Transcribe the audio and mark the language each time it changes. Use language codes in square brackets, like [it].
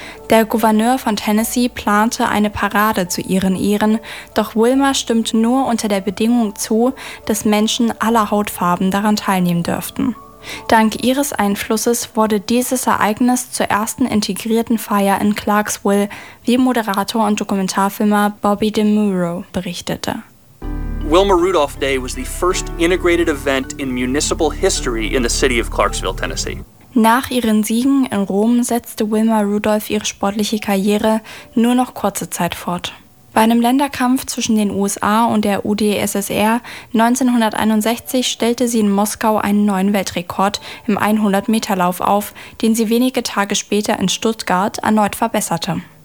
[de] Der Gouverneur von Tennessee plante eine Parade zu ihren Ehren, doch Wilma stimmte nur unter der Bedingung zu, dass Menschen aller Hautfarben daran teilnehmen dürften. Dank ihres Einflusses wurde dieses Ereignis zur ersten integrierten Feier in Clarksville, wie Moderator und Dokumentarfilmer Bobby DeMuro berichtete. [en] Wilma Rudolph Day was the first integrated event in municipal history in the city of Clarksville, Tennessee. [de] Nach ihren Siegen in Rom setzte Wilma Rudolph ihre sportliche Karriere nur noch kurze Zeit fort. Bei einem Länderkampf zwischen den USA und der UdSSR 1961 stellte sie in Moskau einen neuen Weltrekord im 100-Meter-Lauf auf, den sie wenige Tage später in Stuttgart erneut verbesserte.